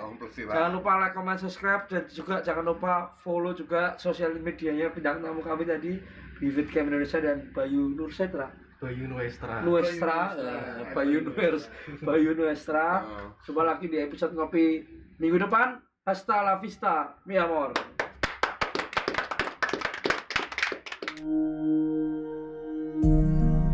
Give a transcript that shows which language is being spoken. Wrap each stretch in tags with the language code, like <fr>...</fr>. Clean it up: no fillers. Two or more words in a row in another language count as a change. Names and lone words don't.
<id>Jangan lupa</id> <en>like, comment, subscribe,</en> <id>dan juga jangan lupa follow juga sosial medianya bintang tamu kami tadi di Fitcamp Indonesia dan Bayu Nuestra. Bayu Nuestra. Bayu Nuestra. Coba lagi di episode ngopi minggu depan.</id> <es>Hasta la vista, mi amor.</es> <en>Thank you.</en>